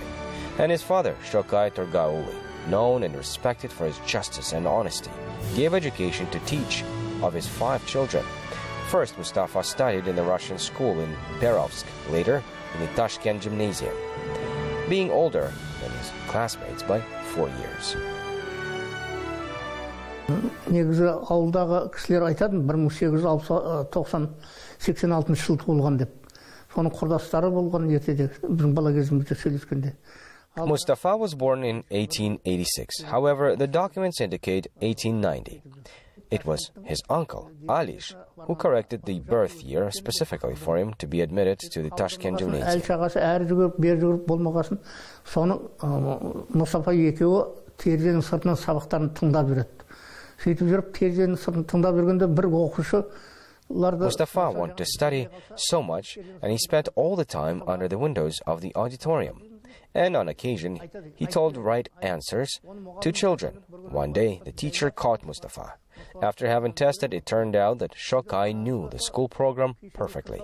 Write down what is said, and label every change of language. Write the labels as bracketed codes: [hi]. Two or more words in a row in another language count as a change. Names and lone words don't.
[en] And his father, Shokay Torgauli, known and respected for his justice and honesty, gave education to teach of his 5 children. First, Mustafa studied in the Russian school in Perovsk, later in the Tashkent Gymnasium, being older than his classmates by 4 years. [kk] Негізі ауылдағы кісілер айтады, 1886 жылы туылған деп. Соның құрдастары болған ертеде, біздің бала кезімізде сөйлескенде. [en] Mustafa was born in 1886. However, the documents indicate 1890. It was his uncle, Alish, who corrected the birth year specifically for him to be admitted to the Tashkent Gymnasium. [kk] Mustafa екеуі терезенің сыртынан сабақтарын тыңдап жүреді. Сөйтіп жүріп, терезенің сыртын тыңдап жүргенде бір оқушы [en] Mustafa wanted to study so much, and he spent all the time under the windows of the auditorium. And on occasion, he told right answers to children. One day, the teacher caught Mustafa. After having tested, it turned out that Shokay knew the school program perfectly.